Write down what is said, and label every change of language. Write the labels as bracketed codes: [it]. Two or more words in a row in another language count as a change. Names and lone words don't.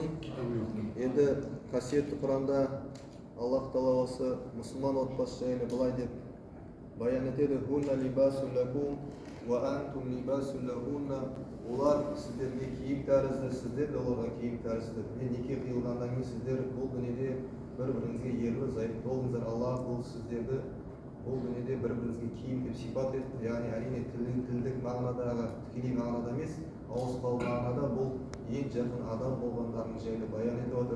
[kk] Енді қасиетті Құранда Аллах Тағала осы мұсылман отбасы жайлы былай деп баян етеді: [ar] «هن لباس لكم وأنتم لباس لهن». [kk] Олар сіздерге киім тәрізді, сіздер де оларға киім тәрізді. Мен неке қиылғаннан кейін сіздер бұл дүниеде бір-біріңізге ерлі зайыпты болыңыздар. Аллах бұл сіздерді бұл дүниеде бір-біріңізге киім деп сипат етті. Яғни әрине тілдік мағынадағы, тікелей мағынада емес, ауызбалы мағынада бұл ең жақын адам болғандарыңыз жайлы баян етіп отыр.